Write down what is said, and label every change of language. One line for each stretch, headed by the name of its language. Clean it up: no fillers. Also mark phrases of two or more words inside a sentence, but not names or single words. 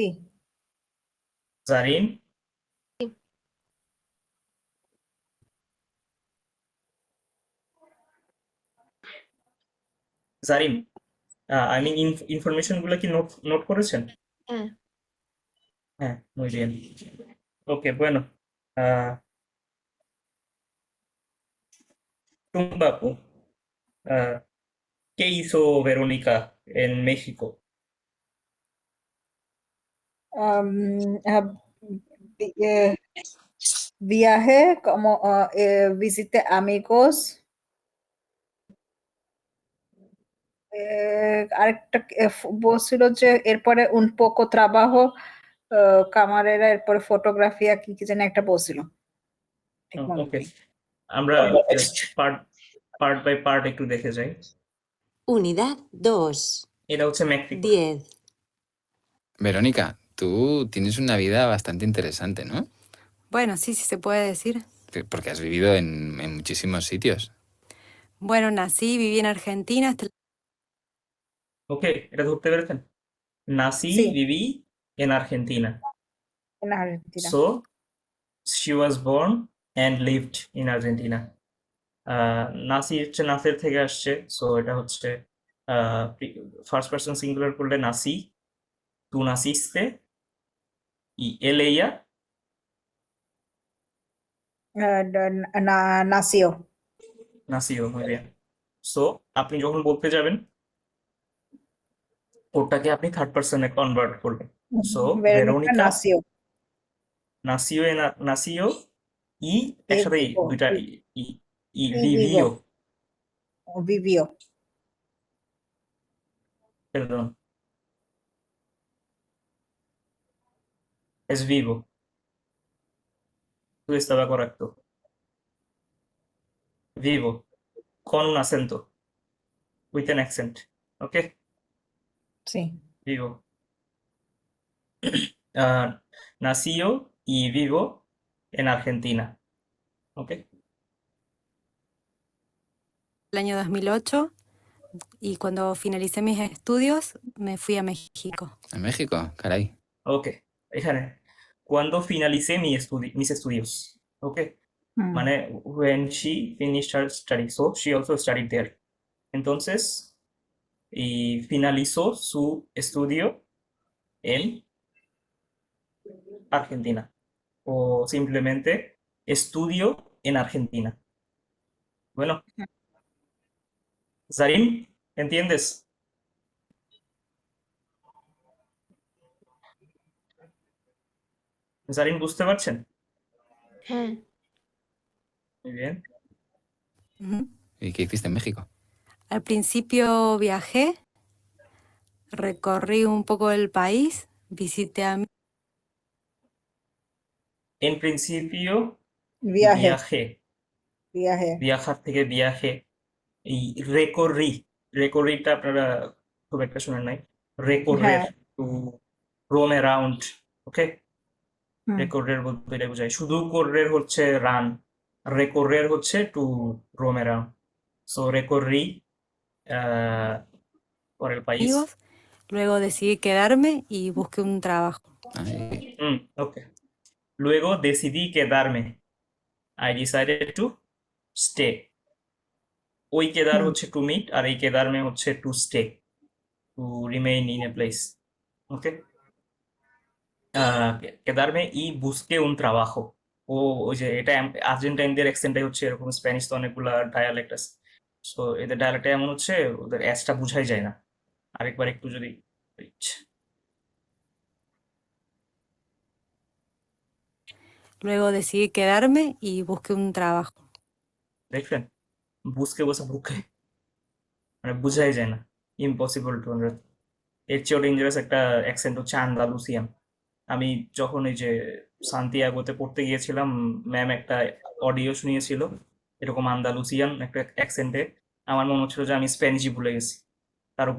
Bangla: জারিন? জারিন,
English: I mean
Bangla: ইনফরমেশন গুলো কি নোট নোট করেছেন? হ্যাঁ হ্যাঁ,
Spanish: muy bien. Ok, bueno. ah, Tumbaku, ah, ¿qué hizo Verónica en México? Um, uh, viaje como visite amigos.
Bangla: আরেকটা বলছিল যে এরপরে
Spanish: un poco trabajo camarera
Bangla: এরপরে ফটোগ্রাফিয়া কি কি যেন একটা বলছিল ঠিক মনে ওকে, নেই। আমরা পার্ট
English: part by part
Bangla: একটু দেখে যাই।
Spanish: Unidad 2.
Bangla: এটা হচ্ছে মেক্সিকো। 10.
Spanish: Verónica, tú tienes una vida bastante interesante, ¿no? Bueno, sí, sí se puede decir. Porque has vivido en muchísimos sitios. Bueno, nací, viví en Argentina hasta
Bangla: ওকে, এটা ধরতে পেরেছেন? নাসি
Spanish: Sí. viví en Argentina. En Argentina.
English: So she was born and lived in Argentina.
Bangla: নাসি হচ্ছে নাসের থেকে আসছে, সো এটা হচ্ছে
English: first person singular
Bangla: করলে নাসি,
Spanish: tú naciste, y él ella nació. nació, muy bien.
Bangla: সো আপনি যখন বলতে যাবেন ওটাকে আপনি
English: third person
Bangla: কনভার্ট করবেন। সো Verónica ভেরোনিকা
Spanish: nació.
Bangla: নাসিও ই একসাথে
Spanish: vivo,
Bangla: দুইটা
Spanish: vi- ই ই y ভিভিও, vivió. perdón, es vivo. Tú estaba correcto. Vivo, con un acento, with an accent. ¿Ok? Sí. Vivo. Nació y vivo en Argentina. ¿Ok? el año 2008 y cuando finalicé mis estudios me fui a México. ¿En México? Caray.
Bangla: Ok. এখানে
Spanish: cuando finalicé mis estudios. ¿Ok? Mm.
English: মানে when she finished her study. So she also studied there.
Spanish: Entonces, y finalizó su estudio en Argentina. O simplemente estudio en Argentina. Bueno, Zarin, ¿entiendes?
Bangla: Zarin, বুঝতে পারছেন? হ্যাঁ
Spanish: Muy bien. Ujú. ¿Y qué hiciste en México? Al principio viajé, recorrí un poco el país, visité a En principio, Viaje. viajé. Viaje. Viajar থেকে viaje. Y recorrí.
Bangla: Recorríটা আপনারা খুব একটা শুনেন নাই। Recorrer, হ্যাঁ।
English: to roam around. Okay? হুম।
Bangla: Recorrer বলতে এটা বোঝায়। শুধু correr হচ্ছে run. Recorrer হচ্ছে
English: to roam around.
Spanish: So recorrí por el país. amigos, luego decidí quedarme y busqué un trabajo. Ay, Ok. Luego decidí quedarme.
English: I decided to stay.
Bangla: ওই কেদার হচ্ছে
English: to meet
Bangla: আর এই কেদারমে হচ্ছে
English: to stay, to remain in a place.
Bangla: ওকে,
Spanish: quedarme y busqué un trabajo.
Bangla: ও ওই যে এটা আর্জেন্টাইনদের অ্যাকসেন্টটাই হচ্ছে এরকম, স্প্যানিশ তো অনেকগুলা ডায়ালেক্ট আছে, সো এদের ডায়ালেক্টটা এমন হচ্ছে ওদের অ্যাসটা বুঝাই যায় না। আরেকবার একটু যদি
Spanish: Luego decidí quedarme y busqué un trabajo.
Bangla: দেখলেন, বুঝকে বসে বুকে, মানে বুঝাই যায় না,
English: impossible to understand.
Bangla: এর চেয়েও ডেঞ্জারাস একটা অ্যাকসেন্ট হচ্ছে আন্দালুসিয়ান। আমি যখন এই যে সান্তিয়াগোতে পড়তে গিয়েছিলাম, ম্যাম একটা অডিও শুনিয়েছিল এরকম আন্দালুসিয়ান একটা অ্যাকসেন্টে, আমার মনে হচ্ছিল যে আমি স্প্যানিশই ভুলে গেছি।